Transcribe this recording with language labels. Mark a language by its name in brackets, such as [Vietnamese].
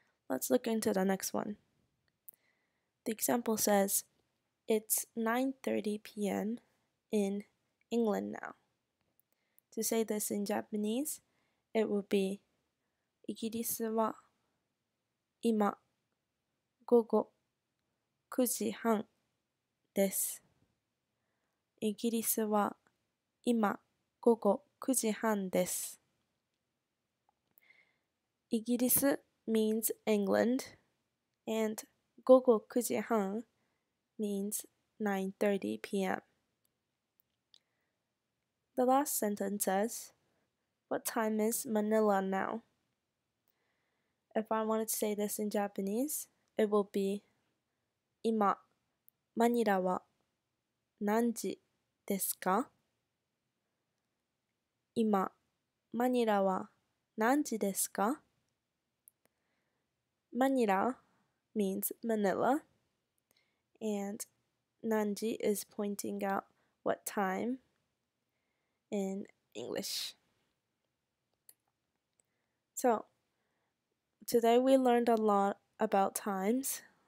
[English] Let's look into the next one. The example says it's 9:30 p.m. in England now. To say this in Japanese, it would be [Japanese] イギリスは今午後9時半です。イギリスは今午後9時半です。 [English] イギリス means England, and 午後9時半 means 9:30 p.m. The last sentence says, "What time is Manila now?" If I wanted to say this in Japanese, it will be [Japanese] 今、マニラは何時ですか? 今、マニラは何時ですか? [English] Manila means Manila, and Nanji is pointing out what time in English. So, today we learned a lot about times.